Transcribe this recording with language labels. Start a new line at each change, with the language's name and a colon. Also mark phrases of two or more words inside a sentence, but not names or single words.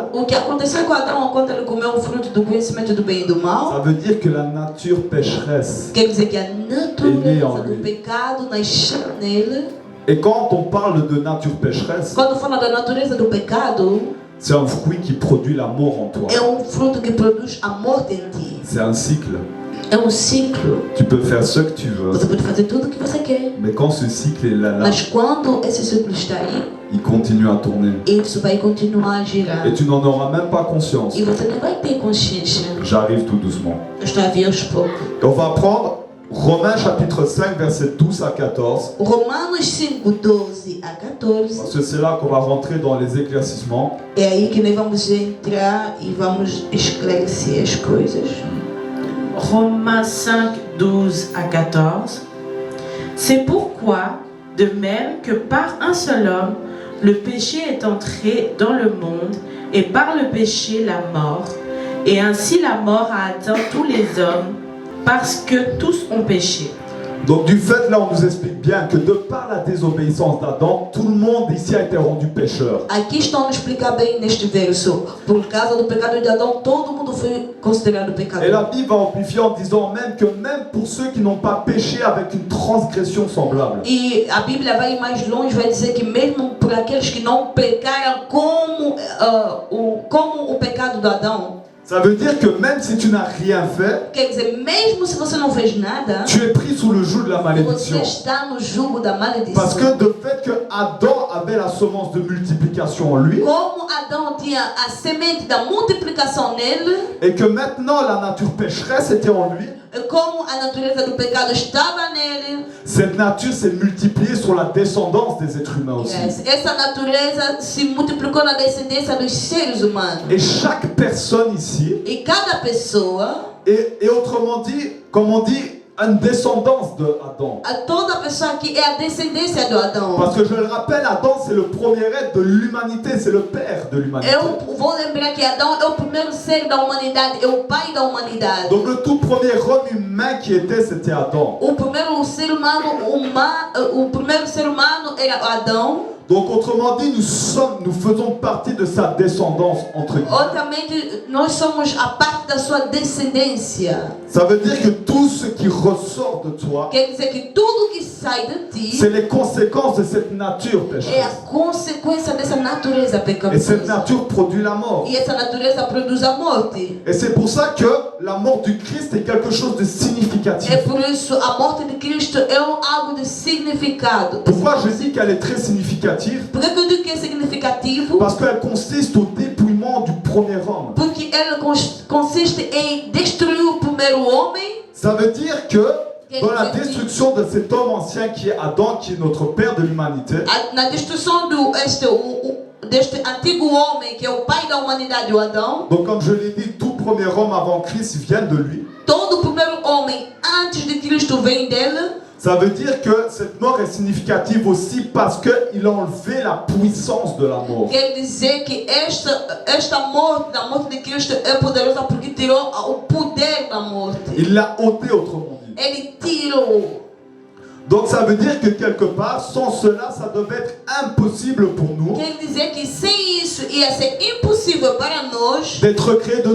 Portuguese: O que aconteceu com Adão quando ele comeu o fruto do conhecimento do bem e do
French: ça
Portuguese: mal?
French: veut dire que la nature pécheresse.
Portuguese: Quer dizer que a Ele natureza é do pecado nasceu nele.
French: Et quand on parle de nature pécheresse,
Portuguese: Quando fala da natureza do pecado,
French: c'est un fruit qui produit la mort en toi.
Portuguese: é fruto que produz a morte em ti.
French: C'est un cycle.
Portuguese: É ciclo.
French: Tu peux faire ce que tu veux,
Portuguese: Você pode fazer tudo o que você quer.
French: mais quand ce cycle est là,
Portuguese: Mas quando esse ciclo está aí,
French: il continue à tourner.
Portuguese: isso vai continuar a girar.
French: Et tu n'en auras même pas conscience.
Portuguese: E você não vai ter consciência.
French: J'arrive tout doucement.
Portuguese: Eu estou a vir aos poucos.
French: Et on va prendre Romains chapitre 5, versets 12 à 14.
Portuguese: Romanos 5, 12 a 14.
French: Parce que c'est là qu'on va rentrer dans les éclaircissements.
Portuguese: É aí que nós vamos entrar e vamos esclarecer as coisas.
French: Romains 5, 12 à 14. C'est pourquoi, de même que par un seul homme, le péché est entré dans le monde, et par le péché la mort, et ainsi la mort a atteint tous les hommes, parce que tous ont péché. Donc du fait, là on nous explique bien que de par la désobéissance d'Adam, tout le monde ici a été rendu pécheur.
Portuguese: Aqui estão a explicar bem neste verso. Por causa do pecado de Adão, todo mundo foi considerado pecador.
French: Et la Bible va amplifier en disant même que même pour ceux qui n'ont pas péché avec une transgression semblable.
Portuguese: E a Bíblia vai mais longe, vai dizer que mesmo por aqueles que não pecaram como o pecado de Adão,
French: Ça veut dire que même si tu n'as rien fait,
Portuguese: quer dizer, mesmo se você não fez nada,
French: tu es pris sous le joug de la
Portuguese: você
French: malédiction.
Portuguese: está no jugo da maledição.
French: Parce que de fait que Adam avait la semence de multiplication en lui,
Portuguese: Como Adão tinha a semente da multiplicação nele,
French: et que maintenant la nature pécheresse était en lui,
Portuguese: como a natureza do pecado estava nele,
French: cette nature s'est multipliée sur la descendance des êtres humains aussi.
Portuguese: essa natureza se multiplicou na descendência dos seres humanos.
French: Et chaque personne ici,
Portuguese: E cada pessoa,
French: et autrement dit, comme on dit, une descendance de Adam.
Portuguese: toda pessoa aqui é a descendência do Adão.
French: Parce que je le rappelle, Adam c'est le premier être de l'humanité, c'est le père de l'humanité.
Portuguese: Eu vou lembrar que Adão é o primeiro ser da humanidade, é o pai da humanidade.
French: Donc le tout premier homme humain qui était, c'était Adam.
Portuguese: O primeiro ser humano era Adão.
French: Donc autrement dit, nous faisons partie de sa descendance entre guillemets.
Portuguese: Outramente, nós somos a parte da sua descendência.
French: Ça veut dire que tout ce qui ressort de toi,
Portuguese: Quer dizer que tudo que sai de ti
French: c'est les conséquences de cette nature
Portuguese: é a
French: pécheresse.
Portuguese: consequência dessa natureza
French: Et cette
Portuguese: pecaminosa.
French: nature produit la mort.
Portuguese: E essa natureza produz a morte.
French: Et c'est pour ça que la mort du Christ est quelque chose de significatif.
Portuguese: É por isso a morte de Cristo é algo de significado.
French: Pourquoi je dis qu'elle est très significative?
Portuguese: Por que eu digo que é significativo?
French: Parce qu'elle consiste au dépouillement du premier homme.
Portuguese: Porque ela consiste em destruir o primeiro homem.
French: Ça veut dire que dans la destruction de cet homme ancien qui est Adam, qui est notre père de l'humanité,
Portuguese: Na destruição deste antigo homem que é o pai da humanidade, o Adão.
French: donc comme je l'ai dit, tout premier homme avant Christ vient de lui.
Portuguese: Todo o primeiro homem antes de Cristo vem dele.
French: Ça veut dire que cette mort est significative aussi parce qu'il a enlevé la puissance de la mort.
Portuguese: Quer dizer que esta morte, da morte de Cristo, é poderosa porque tirou o poder da morte.
French: Il l'a ôté, autrement dit.
Portuguese: Ele tirou.
French: Donc ça veut dire que quelque part, sans cela, ça devait être impossible pour nous
Portuguese: Quer dizer que sem isso ia ser impossível para nós
French: d'être créés de